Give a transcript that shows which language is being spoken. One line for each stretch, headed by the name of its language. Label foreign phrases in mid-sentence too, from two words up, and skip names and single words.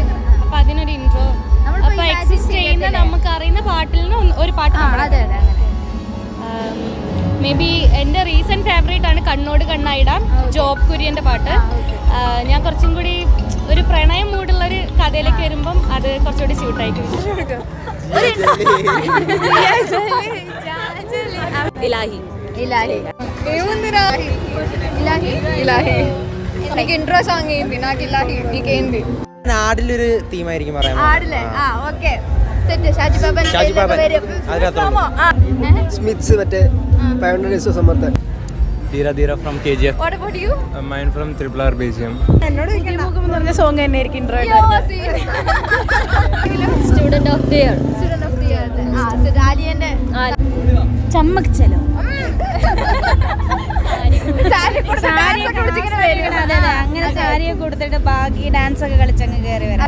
Malayalam: അപ്പം അതിനൊരു ഇൻട്രോ, അപ്പോൾ എക്സിസ്റ്റ് ചെയ്യുന്ന നമുക്ക് അറിയുന്ന പാട്ടിൽ നിന്ന് ഒരു പാട്ട്
English: may be
Malayalam: എൻ്റെ
English: recent favourite
Malayalam: ആണ് കണ്ണോട് കണ്ണായിടാം, ജോബ് കുര്യൻ്റെ പാട്ട്. ഞാൻ കുറച്ചും കൂടി ഒരു പ്രണയം മൂടുള്ളൊരു കഥയിലേക്ക് വരുമ്പം അത് കുറച്ചുകൂടി സ്യൂട്ടായിട്ട്
Telugu: ఇంట్రో సాంగ్ ఏంది? నాకు ఇలాహి నీకేంది?
Malayalam: നാടിലൊരു തീമായിരിക്കും പറയാൻ. ആടില്ലേ? ആ ഓക്കെ സെറ്റ്. ഷാജി ബാബൻ സ്മിത്സ് മറ്റേ 500 days of summer. ധീര ധീര ഫ്രം KGF.
English: What about you? Mine from RRR BGM.
Malayalam: എന്നോട് എന്ന് പറഞ്ഞ സോങ് തന്നെ ആയിരിക്കും ഇൻട്രോ. സ്റ്റുഡന്റ് ഓഫ് ദി ഇയർ. ആ ആലിയന്റെ ചമ്മക് ചലോ. അങ്ങനെ സാരിയെ കൊടുത്തിട്ട് ബാക്കി ഡാൻസ് ഒക്കെ കളിച്ചങ്ങ് കയറി വരാം.